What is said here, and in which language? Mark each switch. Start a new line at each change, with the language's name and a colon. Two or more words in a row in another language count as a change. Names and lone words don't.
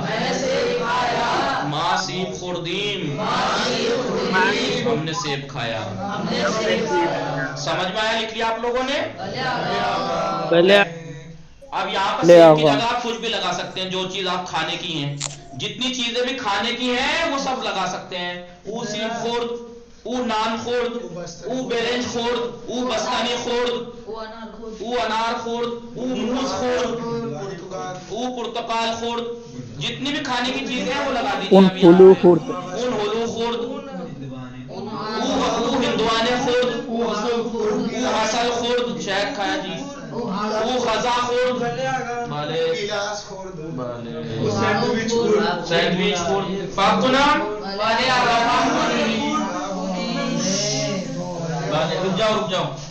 Persian: ما سیب خوردیم,
Hindi: हमने सेब खाया। समझ में आया? लिख लिया आप लोगों ने? अब यहाँ पर सेब की जगह आप कुछ भी लगा सकते हैं, जो चीज आप खाने की हैं, जितनी चीजें भी खाने की हैं वो सब लगा सकते हैं।
Persian: او سیب خورد، او نان خورد، او برنج خورد، او بستنی خورد، او انار خورد، او موز خورد، او پرتقال خورد,
Hindi: जितनी भी खाने की चीजें हैं वो लगा दीजिए।
Persian: آن هلو خورد، او هندوانه خورد، او عسل خورد,
Hindi: शहद खाया जी,
Persian: او غذا خورد, ساندویچ خورد,
Hindi: फातुना रुक जाओ